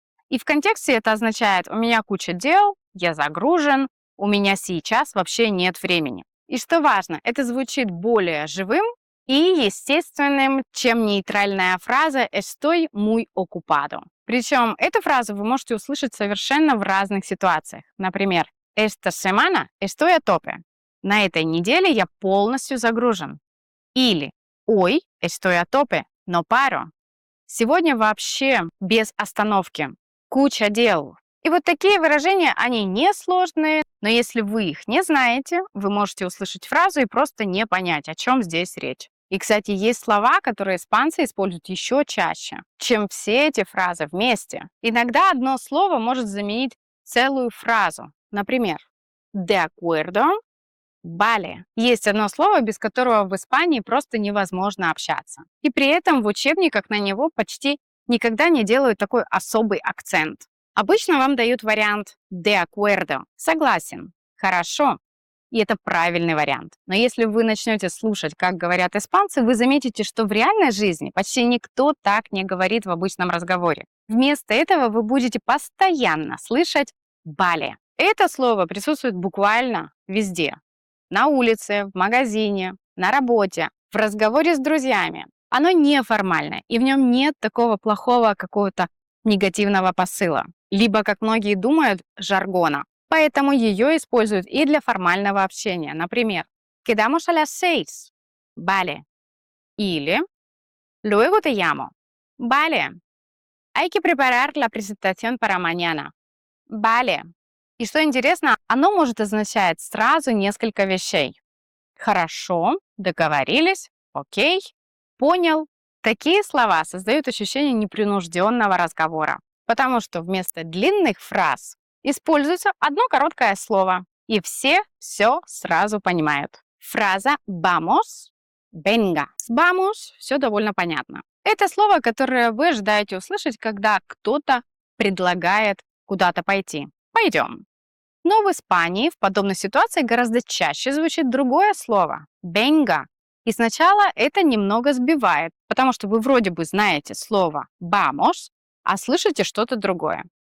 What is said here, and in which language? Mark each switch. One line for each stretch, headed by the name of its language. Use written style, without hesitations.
Russian: И в контексте это означает «у меня куча дел», «я загружен», «у меня сейчас вообще нет времени». И что важно, это звучит более живым и естественным, чем нейтральная фраза
Spanish: «estoy muy ocupado».
Russian: Причем эту фразу вы можете услышать совершенно в разных ситуациях.
Spanish: Например, «Esta semana estoy a tope».
Russian: На этой неделе я полностью загружен.
Spanish: Или «Hoy estoy a tope, no paro».
Russian: Сегодня вообще без остановки. Куча дел. И вот такие выражения, они несложные, но если вы их не знаете, вы можете услышать фразу и просто не понять, о чем здесь речь. И, кстати, есть слова, которые испанцы используют еще чаще, чем все эти фразы вместе. Иногда одно слово может заменить целую фразу.
Spanish: Например, de acuerdo, vale.
Russian: Есть одно слово, без которого в Испании просто невозможно общаться. И при этом в учебниках на него почти никогда не делают такой особый акцент. Обычно вам дают вариант
Spanish: de acuerdo,
Russian: согласен, хорошо. И это правильный вариант. Но если вы начнете слушать, как говорят испанцы, вы заметите, что в реальной жизни почти никто так не говорит в обычном разговоре. Вместо этого вы будете постоянно слышать «vale». Это слово присутствует буквально везде. На улице, в магазине, на работе, в разговоре с друзьями. Оно неформальное, и в нем нет такого плохого какого-то негативного посыла. Либо, как многие думают, жаргона. Поэтому ее используют и для формального общения.
Spanish: Например, «Quedamos a las 6». «Vale». Или «Luego te llamo». «Vale». «Hay que preparar la presentación para mañana». «Vale».
Russian: И что интересно, оно может означать сразу несколько вещей. Хорошо, договорились, окей, понял. Такие слова создают ощущение непринужденного разговора, потому что вместо длинных фраз используется одно короткое слово, и все сразу понимают.
Spanish: Фраза «vamos», «venga».
Russian: С «vamos» все довольно понятно. Это слово, которое вы ожидаете услышать, когда кто-то предлагает куда-то пойти. Пойдем. Но в Испании в подобной ситуации гораздо чаще звучит другое слово – «venga». И сначала это немного сбивает, потому что вы вроде бы знаете слово «vamos», а слышите что-то другое.